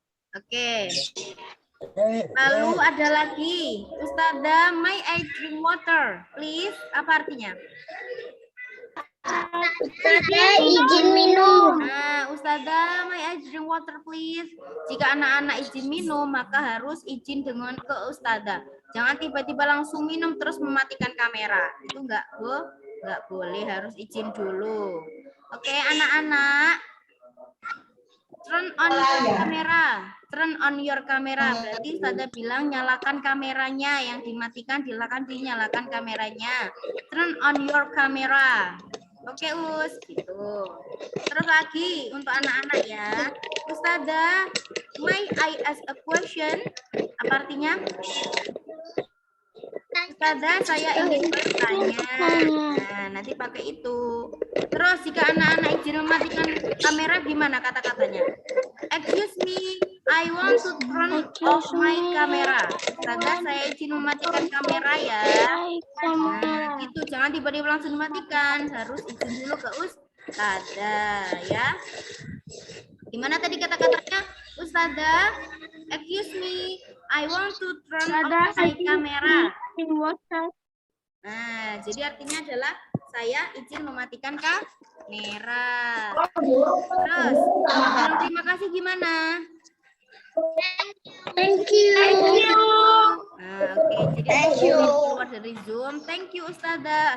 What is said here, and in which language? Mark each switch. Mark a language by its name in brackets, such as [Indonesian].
[Indonesian] Oke. Lalu ada lagi. [English] Ustazah, may I drink water please? [Indonesian] Apa artinya? Ustazah, izin minum. [English] Nah, Ustazah, may I drink water please? [Indonesian] Jika anak-anak izin minum, maka harus izin dengan ke Ustazah. Jangan tiba-tiba langsung minum terus mematikan kamera. Itu enggak boleh, harus izin dulu. Oke, anak-anak. [English] Turn on your kamera. Turn on your camera. [Indonesian] Berarti Ustazah bilang nyalakan kameranya. Yang dimatikan dinyalakan kameranya. [English] Turn on your camera. [Indonesian] Oke, Us, gitu. Terus lagi untuk anak-anak ya. [English] Ustazah, may I ask a question? [Indonesian] Apa artinya? Ustazah, saya ingin bertanya. Nah, nanti pakai itu. Terus jika anak-anak izin mematikan kamera, gimana kata-katanya? [English] Excuse me, I want to turn off my camera. [Indonesian] Ustazah, saya izin mematikan kamera ya. Nah, gitu. Jangan tiba-tiba langsung dimatikan. Harus izin dulu ke Ustazah ya. Gimana tadi kata-katanya? [English] Ustazah, excuse me, I want to turn off my camera. [Indonesian] Nah, jadi artinya adalah saya izin mematikan kamera. Terus, bilang terima kasih gimana? [English] Thank you. [Indonesian] Nah, oke. Jadi keluar dari Zoom. [English] Thank you [Indonesian] Ustazah.